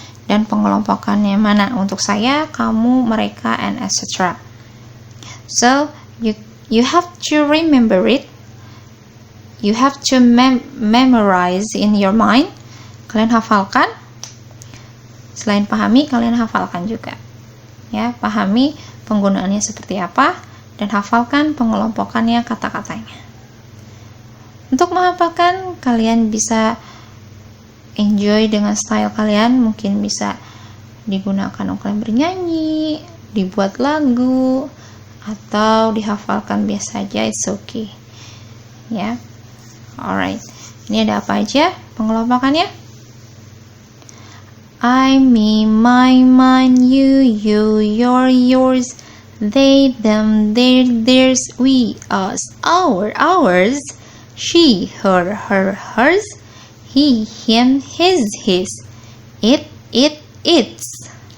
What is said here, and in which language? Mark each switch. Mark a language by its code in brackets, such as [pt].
[id] Dan pengelompokannya mana untuk saya, kamu, mereka, [en] and etc. So, you have to remember it. You have to memorize in your mind. [id] Kalian hafalkan. Selain pahami, kalian hafalkan juga. Ya, pahami penggunaannya seperti apa dan hafalkan pengelompokannya, kata-katanya. Untuk menghafalkan, kalian bisa enjoy dengan style kalian. Mungkin bisa digunakan untuk kalian bernyanyi, dibuat lagu, atau dihafalkan biasa aja, [en] it's okay. [id] Ya. Alright. Ini ada apa aja pengelompokannya? [en] I, me, my, mine, you, your, yours, they, them, their, theirs, we, us, our, ours, she, her, hers, he, him, his, it, its.